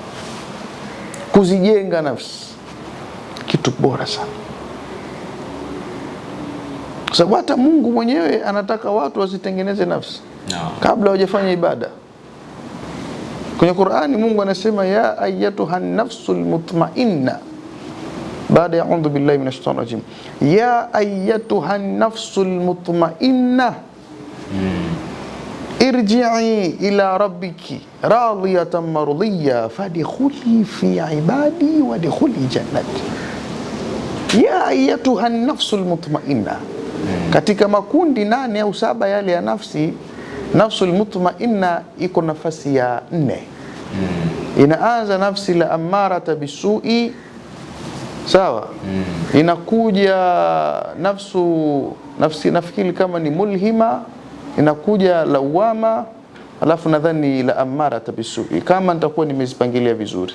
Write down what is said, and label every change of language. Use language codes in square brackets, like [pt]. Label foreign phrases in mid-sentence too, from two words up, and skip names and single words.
[sw] Kuzijenga nafsi kitu bora sana. Kwa sababu hata Mungu mwenyewe anataka watu wasitengeneze nafsi kabla hawajafanya ibada. Kwenye Qur'ani Mungu anasema [ar] يا أيتها النفس المطمئنة, [sw] baada ya [ar] أعوذ بالله من الشيطان الرجيم يا أيتها النفس المطمئنة ارجعي إلى ربك راضية مرضية فادخلي في عبادي وادخلي جنتي. يا أيتها النفس المطمئنة, [sw] katika makundi 8 au 7 yale ya nafsi, [ar] النفس المطمئنة [sw] iko nafasi ya 4. Inaanza nafsi [ar] الأمارة بالسوء, [sw] sawa. Inakuja nafsi nafikiri kama ni mulhima, inakuja lawama, alafu nadhani [ar] الأمارة بالسوء, [sw] kama nitakuwa nimezipangilia vizuri.